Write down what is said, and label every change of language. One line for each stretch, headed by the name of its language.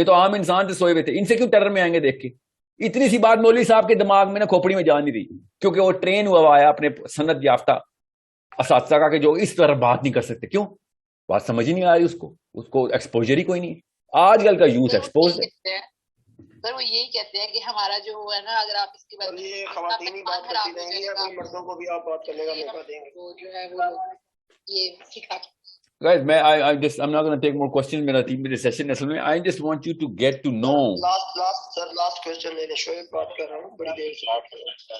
Urdu: یہ تو عام انسان سے سوئے ہوئے تھے, ان سے کیوں ٹیرر میں آئیں گے دیکھ کے؟ اتنی سی بات مولوی صاحب کے دماغ میں نا کھوپڑی میں جان نہیں رہی, کیونکہ وہ ٹرین ہوا آیا اپنے سند یافتہ اساتذہ کا کہ جو اس طرح بات نہیں کر سکتے. کیوں بات سمجھ ہی نہیں آ رہی اس کو ایکسپوجر ہی کوئی نہیں. آج کل کا یوتھ ایکسپوز ہے. سر وہ یہی کہتے ہیں کہ ہمارا جو ہے نا, اگر آپ اس کی بات یہ خواتین ہی بات کرتی رہیں گی یا کوئی مردوں کو بھی آپ بات کرنے کا موقع دیں گے؟ وہ جو ہے وہ یہ سکھا.
English: Guys, I'm not going to take more questions.
Urdu: میرا 3 منٹ سیشن اصل میں
English: I just want you to get to know.
Urdu: Last question لے لیں. شعیب بات کر رہا ہوں, بڑی دیر سے بات کر رہا ہوں.